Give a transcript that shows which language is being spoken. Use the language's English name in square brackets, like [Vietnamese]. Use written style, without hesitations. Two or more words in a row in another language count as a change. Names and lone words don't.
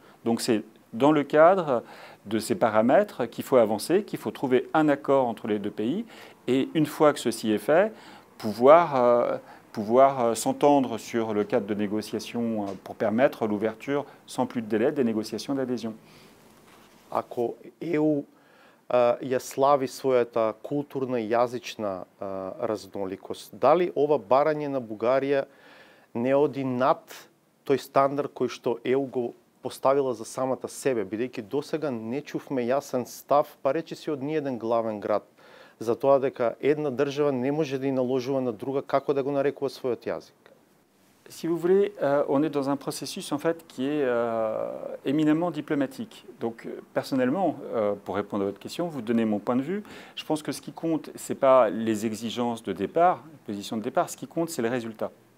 [French] Donc c'est dans le cadre de ces paramètres qu'il faut avancer, qu'il faut trouver un accord entre les deux pays, et une fois que ceci est fait, pouvoir s'entendre sur le cadre de négociation pour permettre l'ouverture sans plus de délai des négociations d'adhésion. [Macedonian] Ако ЕУ ја слави својата културна и јазична разноликост, дали ова барање на Бугарија не оди над тој стандард кој што ЕУ го поставила за самата себе, бидејќи досега не чувме јасен став, па речиси од ниеден главен град, за тоа дека една држава не може да и наложува на друга како да го нарекува својот јазик. [French] Si vous voulez, on est dans un processus en fait qui est éminemment diplomatique. Donc personnellement, pour répondre à votre question, vous donnez mon point de vue. Je pense que ce qui compte, ce n'est pas les exigences de départ, la position de départ, ce qui compte, c'est le résultat.